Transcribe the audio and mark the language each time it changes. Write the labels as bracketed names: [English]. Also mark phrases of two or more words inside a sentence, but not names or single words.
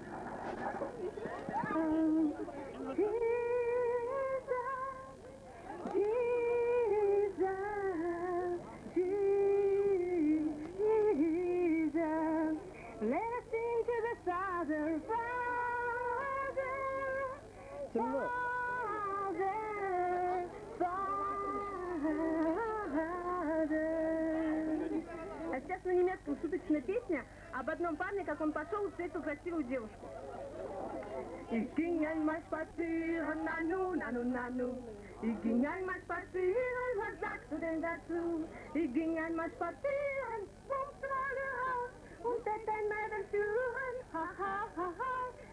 [English] Listening to the Father, Father, [Turkish] Kimdi? [Russian] А сейчас на немецком шуточная песня об одном парне, как он пошел и встретил красивую девушку. [German] Ich ging einmal spazieren, nanu, nanu, nanu. Ich ging einmal spazieren, was sagst du denn dazu? Ich ging einmal spazieren, bums, raus, und hätte ein Mädel führen, ha, ha, ha, ha.